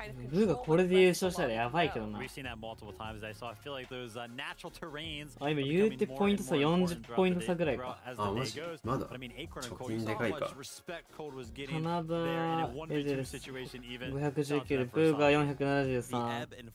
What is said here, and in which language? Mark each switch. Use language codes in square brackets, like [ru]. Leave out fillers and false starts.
[ja] ブーがこれで優勝したらやばいけどな。 [en] we've seen that multiple times. I saw. I feel like those natural terrains. [ja] あ、今言うてポイント差40ポイント差ぐらいか。あ、マジまだ。貯金でかいか。カナダ、エゼルス519で、ブーが473。